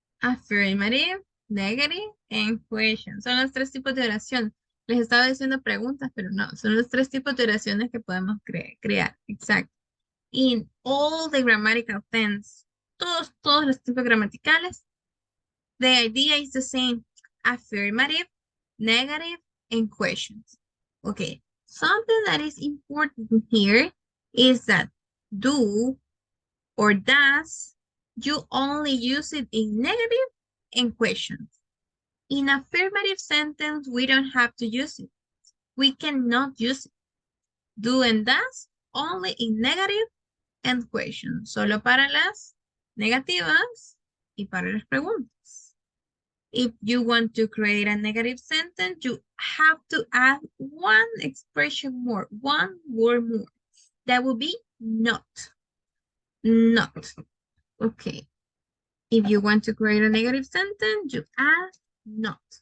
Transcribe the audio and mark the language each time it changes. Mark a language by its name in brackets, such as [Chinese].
[English] Affirmative, negative, and question. [Spanish] Son los 3 tipos de oración. Les estaba diciendo preguntas, pero no. Son los 3 tipos de oraciones que podemos crear. Exacto. [English] In all the grammatical tense. [Spanish] Todos los tipos gramaticales. [English] The idea is the same. Affirmative, negative, and questions. Okay. Something that is important here is that do or does, you only use it in negative and questions. In affirmative sentence, we don't have to use it. We cannot use it. Do and does only in negative and questions. [Spanish] Solo para las negativas y para las preguntas. [English] If you want to create a negative sentence, you have to add one expression more, one word more. That will be not. Not. Okay. If you want to create a negative sentence, you add not.